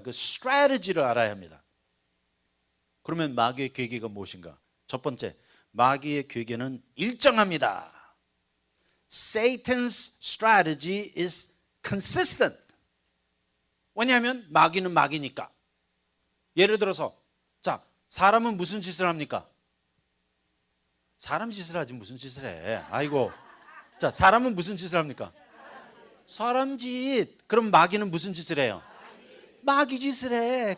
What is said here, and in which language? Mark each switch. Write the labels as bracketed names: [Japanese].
[Korean] 그 스트래티지를 알아야 합니다. 그러면 마귀의 괴계가 무엇인가? 첫 번째, 마귀의 괴계는 일정합니다. [English] Satan's strategy is consistent. [Korean] 왜냐하면 마귀는 마귀니까. 예를 들어서 사람은 무슨 짓을 합니까? 사람 짓을 하지 무슨 짓을 해. 아이고. 사람은 무슨 짓을 합니까? 사람 짓. 그럼 마귀는 무슨 짓을 해요? 마귀 짓을 해.